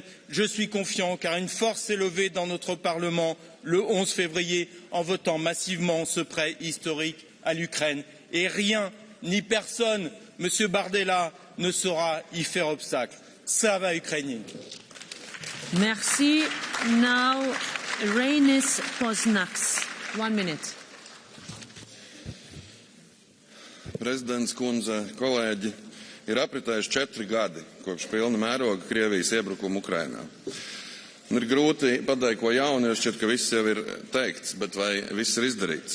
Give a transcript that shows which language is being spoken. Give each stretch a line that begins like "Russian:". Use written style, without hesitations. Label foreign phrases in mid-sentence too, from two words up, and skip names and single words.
French: Je suis confiant car une force s'est levée dans notre Parlement le 11 février en votant massivement ce prêt historique à l'Ukraine. Et rien ni personne, Monsieur Bardella, ne saura y faire obstacle. Ça va Ukrainiens. Merci.
English: Now,
Latvian: Reinis Poznaks. 1 minute. Prezidents kundze, kolēģi, ir apritējuši 4 gadi kopš pilna mēroga Krievijas iebrukuma Ukrainā. Ir grūti pateikt ko jaunu, jo šķiet, ka viss jau ir teikts, bet vai viss ir izdarīts?